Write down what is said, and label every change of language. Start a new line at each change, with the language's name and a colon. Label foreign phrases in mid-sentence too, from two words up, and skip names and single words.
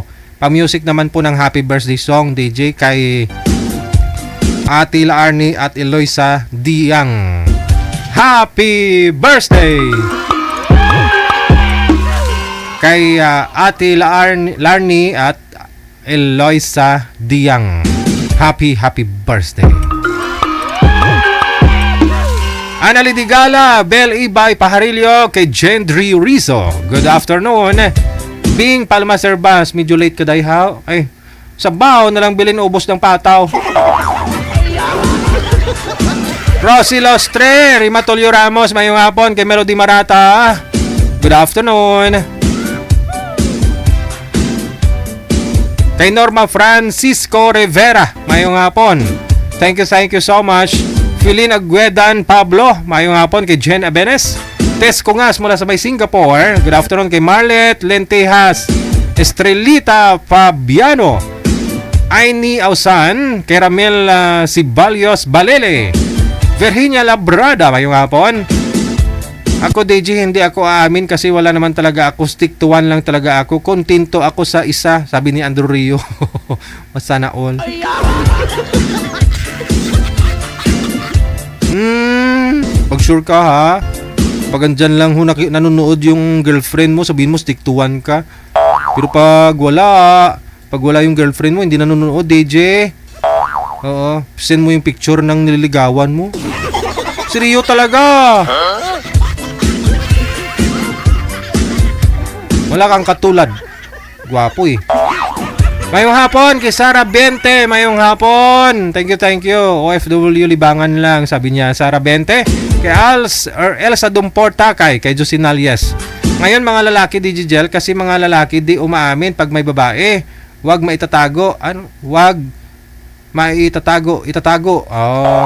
Filipino: Pa-music naman po ng
English: happy birthday song,
Filipino: DJ, kay Atila Arnie at Eloisa Diang.
English: Happy birthday!
Filipino: Kay Atila Arnie at Eloisa Diang.
English: Happy birthday!
Filipino: Anali Digala, Bel Ibay Pajarillo, kay Gendry Rizzo.
English: Good afternoon.
Filipino: Bing Palma Serbas, medyo late ka day ha. Ay, sabaw na lang bilin, ubos ng pataw. Rosy Lostre, Rimatolio Ramos,
Hiligaynon: mayong hapon,
Filipino: kay Melody Marata.
English: Good afternoon.
Filipino: Kay Norma Francisco Rivera,
Hiligaynon: mayong hapon.
English: Thank you so much.
Filipino: Philin Aguedan Pablo,
Hiligaynon: mayong hapon.
Filipino: Kay Jen Abenes, Tess Kungas mula sa may Singapore.
English: Good afternoon
Filipino: kay Marlet Lentejas, Estrelita Fabiano, Aini Ausan, kay Ramel Sibalios Balele, Virginia Labrada,
Hiligaynon: mayong hapon.
Filipino: Ako, DJ, hindi ako aamin kasi wala naman talaga ako.
English: Stick to one
Filipino: lang talaga ako. Kontento ako sa isa, sabi ni Andrew Rio. Sana all. Pag sure ka ha. Pag andyan lang ho nanonood yung girlfriend mo, sabihin mo
English: stick to one
Filipino: ka. Pero pag wala yung girlfriend mo, hindi nanonood, DJ. Oo, send mo yung picture ng nililigawan mo. Seryo talaga. Wala kang katulad. Gwapo eh.
Hiligaynon: Mayong hapon kay Sara 20. Mayong hapon.
English: Thank you.
Filipino: OFW libangan lang, sabi niya. Sara 20. Kay Elsa Dumporta kay Josin Alias. Ngayon mga lalaki, DJ Gel, kasi mga lalaki di umaamin pag may babae. Huwag maitatago. Huwag itatago. Oh.